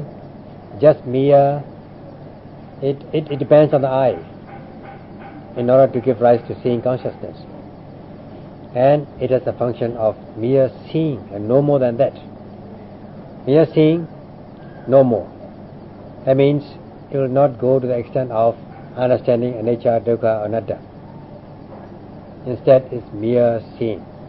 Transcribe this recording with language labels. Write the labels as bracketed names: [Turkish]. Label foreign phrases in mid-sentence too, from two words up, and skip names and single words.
[English] Just mere, it depends on the eye in order to give rise to seeing consciousness. And it has a function of mere seeing and no more than that. Mere seeing, no more. That means it will not go to the extent of understanding [Pali] anicca, dukkha, anatta. [English] Instead, it's mere seeing.